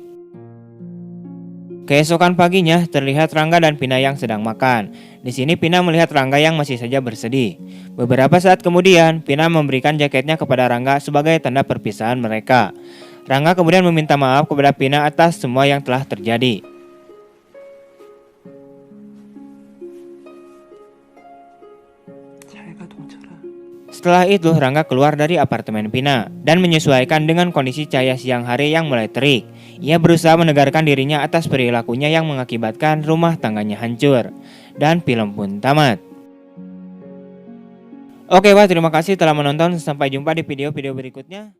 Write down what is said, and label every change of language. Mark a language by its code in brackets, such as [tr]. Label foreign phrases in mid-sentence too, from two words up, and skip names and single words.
[id] Keesokan paginya terlihat Rangga dan Pina yang sedang makan. Di sini Pina melihat Rangga yang masih saja bersedih. Beberapa saat kemudian Pina memberikan jaketnya kepada Rangga sebagai tanda perpisahan mereka. Rangga kemudian meminta maaf kepada Pina atas semua yang telah terjadi. [ko] 잘 가, 동철아. [id] Setelah itu Rangga keluar dari apartemen Pina dan menyesuaikan dengan kondisi cahaya siang hari yang mulai terik. Ia berusaha menegarkan dirinya atas perilakunya yang mengakibatkan rumah tangganya hancur. Dan film pun tamat. Oke, terima kasih telah menonton. Sampai jumpa di video-video berikutnya.